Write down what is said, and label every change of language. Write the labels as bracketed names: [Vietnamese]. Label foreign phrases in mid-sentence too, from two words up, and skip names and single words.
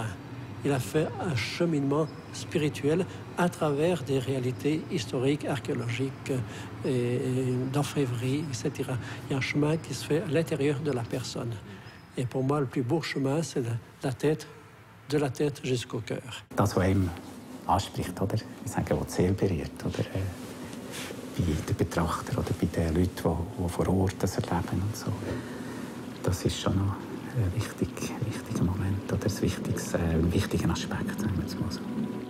[French] Il a fait un cheminement spirituel à travers des réalités historiques, archéologiques, d'orfèvrerie, etc. Il y a un chemin qui se fait à l'intérieur de la personne. Et pour moi, le plus beau chemin, c'est de la tête jusqu'au cœur. [German] Das, was einem anspricht, oder? Ich sage, was die Seele berührt, oder? Bei den Betrachtern oder bei den Leuten, die vor Ort das erleben und so. Das ist schon noch ein wichtiger Moment oder ein wichtiger Aspekt, sagen wir es mal so.